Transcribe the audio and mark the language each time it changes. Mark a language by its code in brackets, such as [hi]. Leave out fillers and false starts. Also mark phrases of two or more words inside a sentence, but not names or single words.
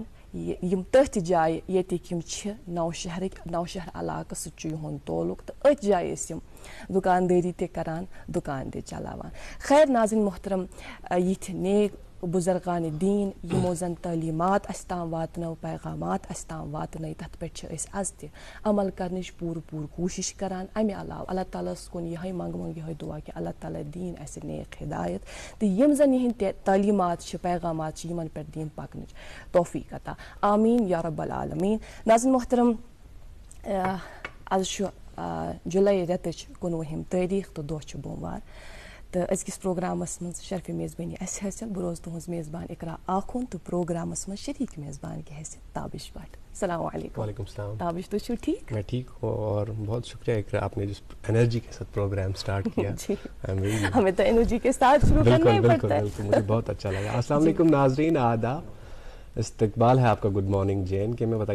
[ks] यम तथ जाय येतिक यम नौशहर इलाक़ सुहुंद तोलुक, तो अथ जाय यम दुकानदारी ते करान, दुकान ते चलावान। खैर [ur] ناظرین محترم, [ks] यिथ नेक बुजुर्गान दीन यमो जन तालीमात अस्ताम वातनो, पैगामात अस्ताम वातनो, तथ पे अज त अमल करनिच पूर कोशिश करान। अमे अलाव अल्लाह ताला कुन यह मंग यह दुआ कि अल्लाह ताला दीन अस नेक हिदायत, तो यम जन यह तालीमात पैगामात यमन पे दीन पकनिच तौफीक अता। [ar] آمين يا رب العالمين. [ur] ناظرین محترم, [ks] आज जुलाई रेतच 19 तारीख तो दोह बोमवार। تو ازکس پروگرامس من شرف میزبانی اس حیثیت بہ روز تہذ میزبان اقرا آخون تو پروگرامس من شریک میزبان کی حیثیت تابش بٹ. [ar] السلام علیکم. وعلیکم السلام. [ks] تابش تو چھو ٹھیک؟ [ur] میں ٹھیک ہوں اور بہت شکریہ اقرا آپ نے جس انرجی کے ساتھ پروگرام سٹارٹ کیا. ہمیں تو انرجی کے ساتھ شروع کرنا ہی پڑتا ہے. بالکل مجھے بہت اچھا لگا. [ar] السلام علیکم [ur] ناظرین, آداب, استقبال ہے آپ کا [en] good morning [ur] جین کے میں.